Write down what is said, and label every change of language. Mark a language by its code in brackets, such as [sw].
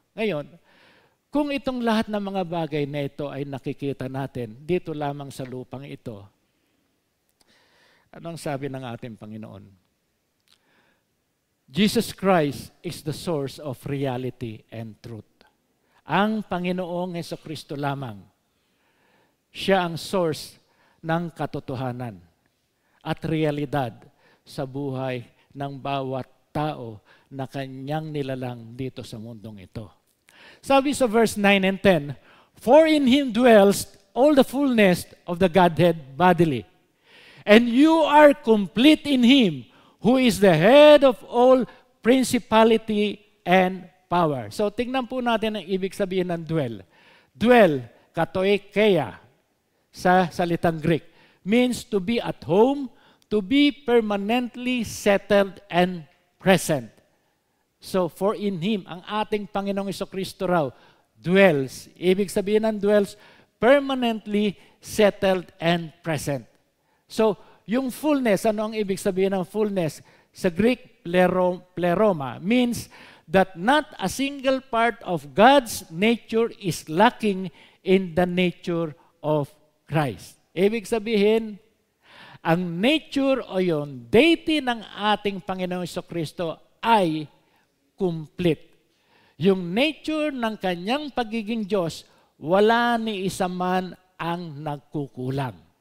[tl] Ngayon, kung itong lahat ng mga bagay na ito ay nakikita natin dito lamang sa lupang ito, anong sabi ng ating Panginoon? [en] Jesus Christ is the source of reality and truth. [tl] Ang Panginoong Hesukristo lamang, siya ang source ng katotohanan at realidad sa buhay ng bawat tao na kanyang nilalang dito sa mundong ito. Sabi sa [en] verse 9 and 10, "For in Him dwells all the fullness of the Godhead bodily, and you are complete in Him, who is the head of all principality and power." [tl] So, tingnan po natin ang ibig sabihin ng dwell. [en] Dwell, katoikeia, [tl] sa salitang Greek, [en] means to be at home, to be permanently settled and present. [tl] So, [en] for in Him, [tl] ang ating Panginoong Jesucristo raw, dwells. Ibig sabihin ng dwells, [en] permanently settled and present. So, [tl] yung fullness, ano ang ibig sabihin ng fullness? Sa Greek, [en] pleroma, means that not a single part of God's nature is lacking in the nature of Christ. [tl] Ibig sabihin, ang nature o yung deity ng ating Panginoong Jesucristo ay complete. Yung nature ng kanyang pagiging Diyos, wala ni isa man ang nagkukulang.